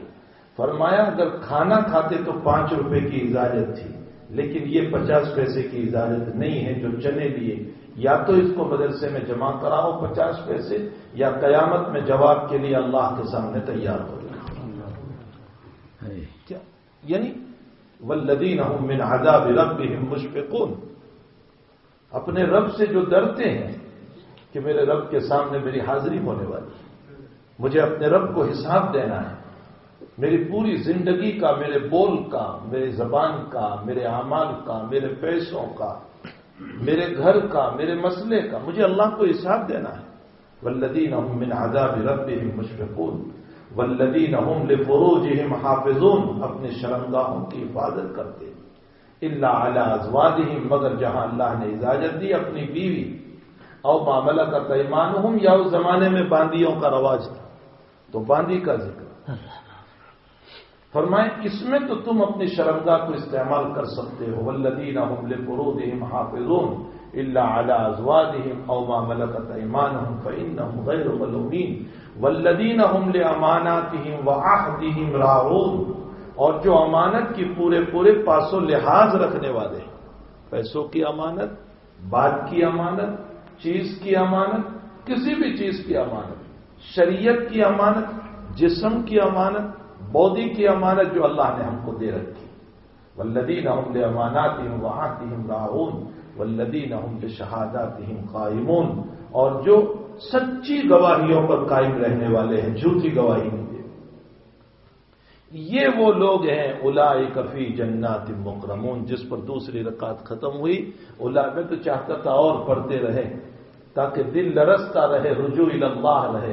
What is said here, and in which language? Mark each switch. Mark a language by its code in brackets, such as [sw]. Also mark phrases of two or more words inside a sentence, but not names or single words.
[ur] فرمایا اگر کھانا کھاتے تو 5 روپے کی اجازت تھی، لیکن یہ 50 پیسے کی اجازت نہیں ہے جو چنے لیے. یا تو اس کو مدرسے میں جمع کراؤ 50 پیسے، یا قیامت میں جواب کے لیے اللہ کے سامنے تیار ہو جائے. [ar] کیا یعنی والذین هم من عذاب ربهم مشفقون، [ur] اپنے رب سے جو ڈرتے ہیں کہ میرے رب کے سامنے میری حاضری ہونے والی ہے، مجھے اپنے رب کو حساب دینا ہے، میری پوری زندگی کا، میرے بول کا، میری زبان کا، میرے اعمال کا، میرے پیسوں کا، میرے گھر کا، میرے مسئلے کا، مجھے اللہ کو حساب دینا ہے۔ [ar] والذین هم من عذاب ربهم مشفقون والذین هم لفروجهم حافظون، [ur] اپنے شرمگاہوں کی حفاظت کرتے ہیں، [ar] الا علی ازواجہم، [ur] مگر جہاں اللہ نے اجازت دی اپنی بیوی، [ar] او ما ملکت ایمانہم، [ur] یا اس زمانے میں باندیوں کا رواج تھا تو باندی کا ذکر فرمائے، اس میں تو تم اپنی شرمگاہ کو استعمال کر سکتے ہو۔ [ar] والذین هم لفروجهم حافظون الا علی ازواجہم او ما ملکت ایمانہم فانہم غیر ملومین والذین هم لاماناتہم وعہدہم راعون، [ur] اور جو امانت کی پورے پاس و لحاظ رکھنے والے ہیں، پیسوں کی امانت، بات کی امانت، چیز کی امانت، کسی بھی چیز کی امانت، شریعت کی امانت، جسم کی امانت، باڈی کی امانت جو اللہ نے ہم کو دے رکھی۔ [ar] والذین هم لاماناتہم وعہدہم راعون والذین هم بشہاداتہم قائمون، [ur] اور جو سچی گواہیوں پر قائم رہنے والے ہیں، جھوٹی گواہی نہیں دے۔ یہ وہ لوگ ہیں [ar] اولئک فی جنات مکرمون، [ur] جس پر دوسری رکعت ختم ہوئی۔ میں تو چاہتا تھا اور پڑھتے رہے تاکہ دل لرزتا رہے، [ar] رجوع الی اللہ [ur] رہے۔